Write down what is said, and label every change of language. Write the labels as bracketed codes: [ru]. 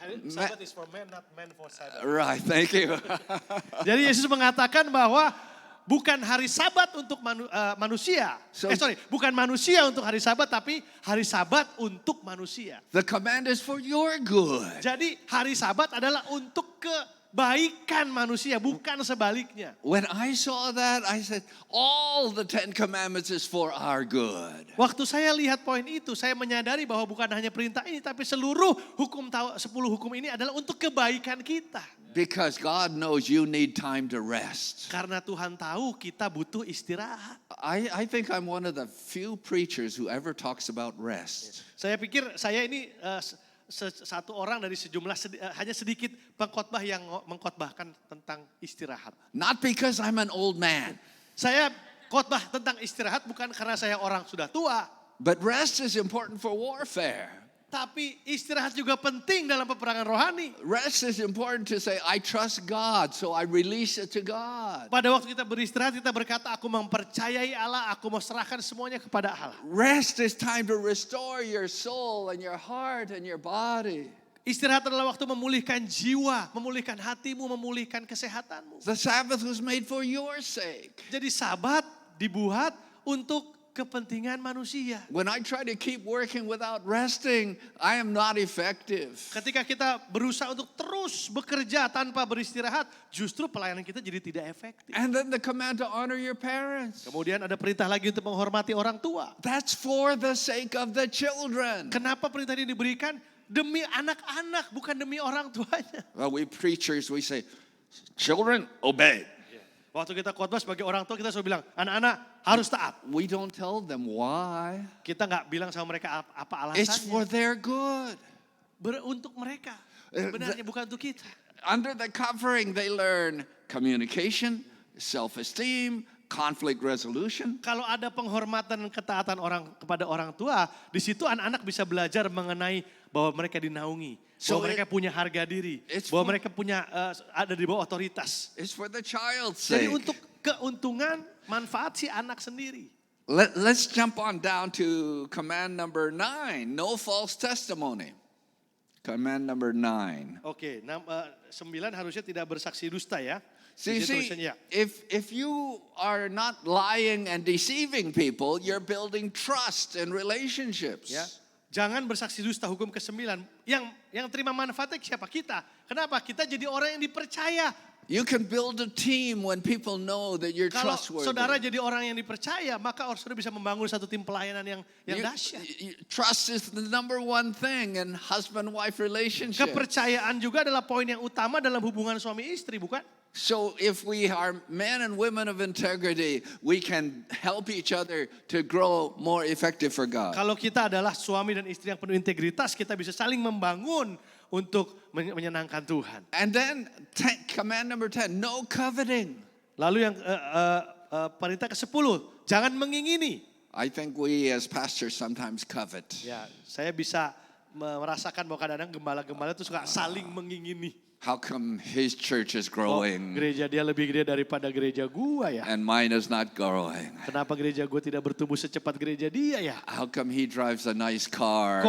[en] Sabat is for man, not man for Sabat. Right, thank you. [id] Jadi Yesus mengatakan bahwa bukan hari Sabat untuk manusia. Bukan manusia untuk hari Sabat, tapi hari Sabat untuk manusia. [en] The command is for your good. [id] Jadi hari Sabat adalah untuk kebaikan manusia, bukan sebaliknya. [en] When I saw that, I said, all the 10 commandments is for our good. [id] Waktu saya lihat poin itu, saya menyadari bahwa bukan hanya perintah ini, tapi seluruh 10 hukum ini adalah untuk kebaikan kita. [en] Because God knows you need time to rest. [id] Karena Tuhan tahu kita butuh istirahat. [en] I think I'm one of the few preachers who ever talks about rest. [id] Saya pikir saya ini satu orang dari sejumlah hanya sedikit pengkhotbah yang mengkhotbahkan tentang istirahat. [en] Not because I'm an old man, [id] Saya khotbah tentang istirahat bukan karena saya orang sudah tua, [en] but rest is important for warfare. [id] tapi istirahat juga penting dalam peperangan rohani. [en] Rest is important to say, I trust God, so I release it to God. [id] Pada waktu kita beristirahat, kita berkata, aku mempercayai Allah, aku mau serahkan semuanya kepada Allah. [en] Rest is time to restore your soul and your heart and your body. [id] Istirahat adalah waktu memulihkan jiwa, memulihkan hatimu, memulihkan kesehatanmu. [en] The Sabbath was made for your sake. [id] Jadi Sabat dibuat untuk kepentingan manusia. [en] When I try to keep working without resting, I am not effective. [id] Ketika kita berusaha untuk terus bekerja tanpa beristirahat, justru pelayanan kita jadi tidak efektif. [en] And then the command to honor your parents. [id] Kemudian ada perintah lagi untuk menghormati orang tua. [en] That's for the sake of the children. [id] Kenapa perintah ini diberikan? Demi anak-anak, bukan demi orang tuanya. [en] Well, we preachers, we say, children, obey. [id] Waktu kita khotbah sebagai orang tua, kita selalu bilang, anak-anak harus taat. [en] We don't tell them why. [id] Kita nggak bilang sama mereka apa [en] It's for [id] alasannya. [en] their good. [id] Untuk mereka. Sebenarnya bukan untuk kita. [en] Under the covering, they learn communication, self-esteem, conflict resolution. [id] Kalau ada penghormatan dan ketaatan kepada orang tua, di situ anak-anak bisa belajar mengenai bahwa mereka dinaungi, bahwa mereka punya harga diri, bahwa mereka punya ada di bawah otoritas. [en] It's for the child's [id] Jadi untuk keuntungan, manfaat si anak sendiri. [en] Let's jump on down to command number 9, no false testimony. Command number 9. [id] Oke, 9 harusnya tidak bersaksi dusta ya. [en] See, [id] Di situ tulisannya, [en] if you are not lying and deceiving people, you're building trust and relationships. [id] ya. Jangan bersaksi dusta, hukum ke-9. Yang terima manfaatnya siapa? Kita. Kenapa? Kita jadi orang yang dipercaya. [en] You can build a team when people know that you're [id] Kalau [en] trustworthy. [id] saudara jadi orang yang dipercaya, maka saudara bisa membangun satu tim pelayanan yang dahsyat. [en] Trust is the number one thing in husband-wife relationship. [id] Kepercayaan juga adalah poin yang utama dalam hubungan suami istri, bukan? [en] So if we are men and women of integrity, we can help each other to grow more effective for God. [id] Kalau kita adalah suami dan istri yang penuh integritas, kita bisa saling membangun untuk menyenangkan Tuhan. [en] And then command number 10, no coveting. [id] Lalu yang perintah ke-10, jangan mengingini. [en] I think we as pastors sometimes covet. [id] Ya, saya bisa merasakan bahwa kadang-kadang gembala-gembala itu suka saling mengingini. [en] How come his church is [id] Oh, [en] growing [id] gereja dia lebih gede daripada gereja gua ya. [en] and mine is not growing? [id] Kenapa gereja gua tidak bertumbuh secepat gereja dia ya? [en] How come he drives a nice car